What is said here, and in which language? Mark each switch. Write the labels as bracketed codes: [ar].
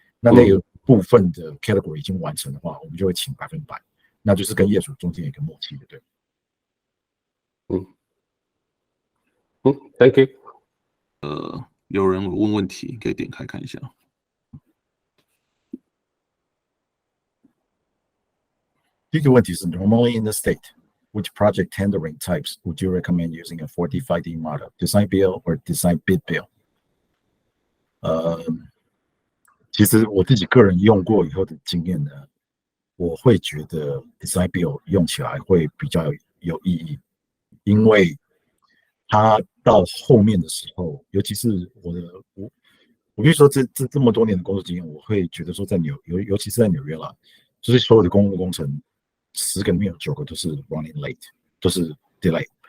[zh] 那个部分的 category 已经完成的话，我们就会请100%，那就是跟业主中间有一个默契的，对。 [en] Thank you。 [zh] 有人问问题，可以点开看一下。第一个问题是 [en] Normally in the state, which project tendering types would you recommend using a 4D-5D model, design build or design bid build? [zh] 其实我自己个人用过以后的经验呢，我会觉得 design build 用起来会比较有意义，因为它到后面的时候，尤其是我必须说这么多年的工作经验，我会觉得说尤其是在纽约啦，就是所有的公共工程10个里面有9个都是 running late， 都是 delay。